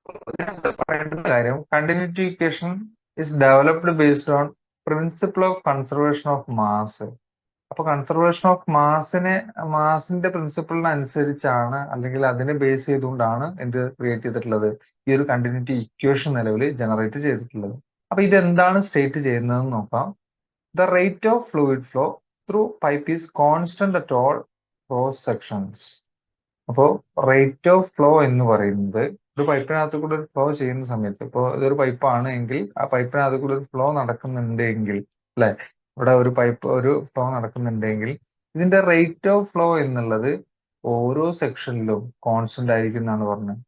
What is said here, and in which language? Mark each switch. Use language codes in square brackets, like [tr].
[ml] ഇതിനകത്ത് പറയേണ്ടുന്ന കാര്യം, [en] Continuity equation is developed based on principle of conservation of mass. [ml] അപ്പൊ conservation of മാസിന്റെ പ്രിൻസിപ്പിളിനനുസരിച്ചാണ്, അല്ലെങ്കിൽ അതിനെ ബേസ് ചെയ്തുകൊണ്ടാണ് എന്ത് ക്രിയേറ്റ് ചെയ്തിട്ടുള്ളത്, ഈ ഒരു കണ്ടിന്യൂറ്റി ഇക്വേഷൻ നിലവിൽ ജനറേറ്റ് ചെയ്തിട്ടുള്ളത്. അപ്പൊ ഇതെന്താണ് സ്റ്റേറ്റ് ചെയ്യുന്നതെന്ന് നോക്കാം. [en] The rate of fluid flow through pipe is constant at all cross sections. [ml] അപ്പോൾ റേറ്റ് ഓഫ് ഫ്ലോ എന്ന് പറയുന്നത് ഒരു പൈപ്പിനകത്ത് കൂടെ ഒരു ഫ്ലോ ചെയ്യുന്ന സമയത്ത്, ഇപ്പോൾ ഇതൊരു പൈപ്പാണ് എങ്കിൽ ആ പൈപ്പിനകത്ത് കൂടെ ഒരു ഫ്ലോ നടക്കുന്നുണ്ടെങ്കിൽ, അല്ലെ, ഇവിടെ ഒരു ഫ്ലോ നടക്കുന്നുണ്ടെങ്കിൽ ഇതിന്റെ റേറ്റ് ഓഫ് ഫ്ലോ എന്നുള്ളത് ഓരോ സെക്ഷനിലും കോൺസ്റ്റന്റ് ആയിരിക്കും എന്നാണ് പറഞ്ഞത്.